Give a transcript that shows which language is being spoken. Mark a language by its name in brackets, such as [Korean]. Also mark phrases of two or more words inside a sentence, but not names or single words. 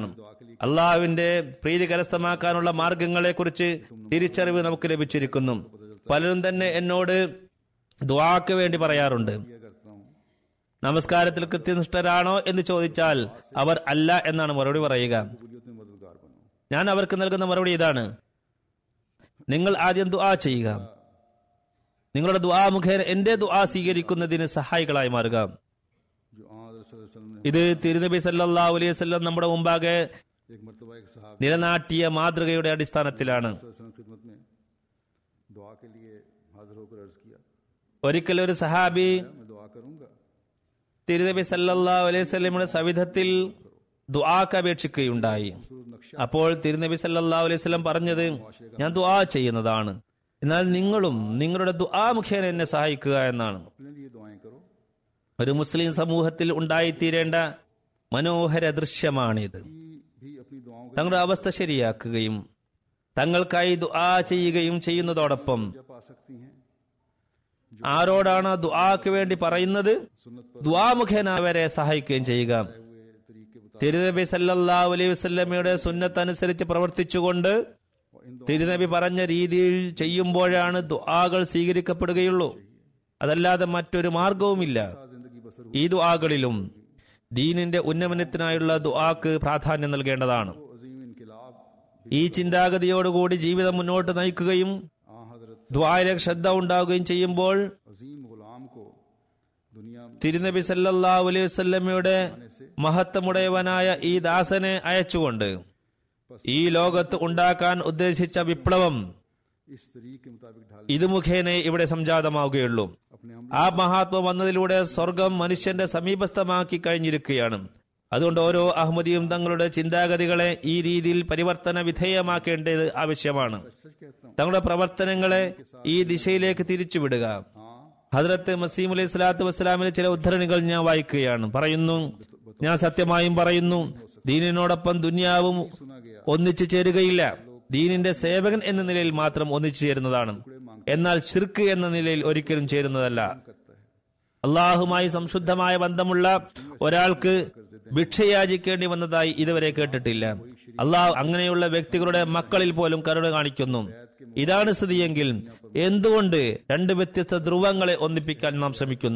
[Malayalam] അള്ളാഹുവിന്റെ പ്രീതി കരസ്ഥമാക്കാനുള്ള മാർഗങ്ങളെക്കുറിച്ച് തിരിച്ചറിവ് നമുക്ക് ലഭിച്ചിരിക്കുന്നു. പലരും തന്നെ എന്നോട് ദുആക്ക് വേണ്ടി പറയാറുണ്ട്. [Hindi] किया करता हूँ, [Malayalam] നമസ്കാരത്തിൽ കൃത്യനിഷ്ഠരാണോ എന്ന് ചോദിച്ചാൽ അവർ അല്ല എന്നാണ് മറുപടി പറയുക. [Hindi] कबूलियत में मददगार बनो। [Malayalam] ഞാൻ അവർക്ക് നൽകുന്ന മറുപടി ഇതാണ്: നിങ്ങൾ ആദ്യം ദുആ ചെയ്യുക. നിങ്ങളുടെ ദുആ മുഖേന എന്റെ ദുആ സ്വീകരിക്കുന്നതിന് സഹായികളായി മാറുക. [Hindi] जो आज़ रसूलुल्लाह ने [Malayalam] ഇത് തിരുനബി [Arabic] صلى الله عليه وسلم [Malayalam] നമ്മുടെ മുമ്പാകെ [Hindi] एक मरतबा एक सहाबी [Malayalam] നിലനാട്ടിയ മാതൃകയുടെ അടിസ്ഥാനത്തിലാണ്. [Hindi] खिदमत में दुआ के लिए हाजिर होकर अर्ज किया, [Malayalam] ഒരിക്കൽ ഒരു സഹാബി [Hindi] मैं दुआ करूंगा, [Malayalam] തിരുനബി [Arabic] صلى الله عليه وسلم [Malayalam] സവിധത്തിൽ ദുആക്ക് അപേക്ഷിക്കുകയുണ്ടായി. [Hindi] नक्शा [Malayalam] അപ്പോൾ തിരുനബി [Arabic] صلى الله عليه وسلم [Malayalam] പറഞ്ഞത്, ഞാൻ ദുആ ചെയ്യുന്നതാണ്, എന്നാൽ നിങ്ങളും നിങ്ങളുടെ ദുആ മുഖേന എന്നെ സഹായിക്കുക എന്നാണ്. [Hindi] अपने लिए दुआएं करो। [Malayalam] ഒരു മുസ്ലിം സമൂഹത്തിൽ ഉണ്ടായിത്തീരേണ്ട മനോഹര ദൃശ്യമാണിത്. [Hindi] भी अपनी दुआओं को [Malayalam] തങ്ങളുടെ അവസ്ഥ ശരിയാക്കുകയും തങ്ങൾക്കായി ദുആ ചെയ്യുകയും ചെയ്യുന്നതോടൊപ്പം [Hindi] पा सकती हैं। [Malayalam] ആരോടാണ് ദുആക്ക് വേണ്ടി പറയുന്നത്, [Hindi] सुन्नत [Malayalam] ദുആ മുഖേന അവരെ സഹായിക്കുകയും ചെയ്യുക. [Hindi] हुए तरीके बता [Malayalam] തിരുനബി [Arabic] صلى الله عليه وسلم [Malayalam] സുന്നത്ത് അനുസരിച്ച് പ്രവർത്തിച്ചുകൊണ്ട് തിരുനബി പറഞ്ഞ രീതിയിൽ ചെയ്യുമ്പോഴാണ് ദുആകൾ സ്വീകരിക്കപ്പെടുകയുള്ളൂ. അതല്ലാതെ മറ്റൊരു മാർഗവുമില്ല. [Hindi] जिंदगी बसर [Malayalam] ഈ ദുആകളിലും ദീനിന്റെ ഉന്നമനത്തിനായുള്ള ദുആക്ക് പ്രാധാന്യം നൽകേണ്ടതാണ്. [Hindi] वो अजीम इनकलाब [Malayalam] ഈ ചിന്താഗതിയോടുകൂടി ജീവിതം മുന്നോട്ട് നയിക്കുകയും [Hindi] आ हजरत [Malayalam] ദുആയിലേക്ക് ശ്രദ്ധ ഉണ്ടാവുകയും ചെയ്യുമ്പോൾ [Hindi] अजीम गुलाम को दुनिया में [Malayalam] തിരുനബി [Arabic] صلى الله عليه وسلم [Malayalam] മഹത്വമുടയവനായ ഈ ദാസനെ അയച്ചുകൊണ്ട് ഈ ലോകത്ത് ഉണ്ടാക്കാൻ ഉദ്ദേശിച്ച വിപ്ലവം [Hindi] इस तरीके के मुताबिक ढाल [Malayalam] ഇത് മുഖേന ഇവിടെ സംജാതമാവുകയുള്ളൂ. [Hindi] अपने हम [Malayalam] ആ മഹാത്മ വന്നതിലൂടെ സ്വർഗം മനുഷ്യന്റെ സമീപസ്ഥമാക്കി കഴിഞ്ഞിരിക്കുകയാണ്. അതുകൊണ്ട് ഓരോ അഹമ്മദിയും തങ്ങളുടെ ചിന്താഗതികളെ ഈ രീതിയിൽ പരിവർത്തന വിധേയമാക്കേണ്ടത് ആവശ്യമാണ്. [Hindi] सच कहता हूँ [Malayalam] തങ്ങളുടെ പ്രവർത്തനങ്ങളെ ഈ ദിശയിലേക്ക് തിരിച്ചുവിടുക. [Hindi] हाँ [Malayalam] ഹദ്രത്ത് മസീഹ് [Arabic] عليه الصلاة والسلام [Malayalam] ചില ഉദ്ധരണികൾ ഞാൻ വായിക്കുകയാണ്. പറയുന്നു, ഞാൻ സത്യമായും പറയുന്നു, ദീനിനോടൊപ്പം ദുനിയാവും [Hindi] सुना गया [Malayalam] ഒന്നിച്ചു ചേരുകയില്ല. ദീനിന്റെ സേവകൻ എന്ന നിലയിൽ മാത്രം ഒന്നിച്ചു ചേരുന്നതാണ്. എന്നാൽ ശിർക്ക് എന്ന നിലയിൽ ഒരിക്കലും ചേരുന്നതല്ല. [Hindi] करता है [Malayalam] അള്ളാഹുമായി സംശുദ്ധമായ ബന്ധമുള്ള ഒരാൾക്ക് ഭിക്ഷയാചിക്കേണ്ടി വന്നതായി ഇതുവരെ കേട്ടിട്ടില്ല. അള്ളാഹു അങ്ങനെയുള്ള വ്യക്തികളുടെ മക്കളിൽ പോലും കരുണ കാണിക്കുന്നു. ഇതാണ് സ്ഥിതിയെങ്കിൽ എന്തുകൊണ്ട് രണ്ട് വ്യത്യസ്ത ധ്രുവങ്ങളെ ഒന്നിപ്പിക്കാൻ നാം ശ്രമിക്കുന്നു?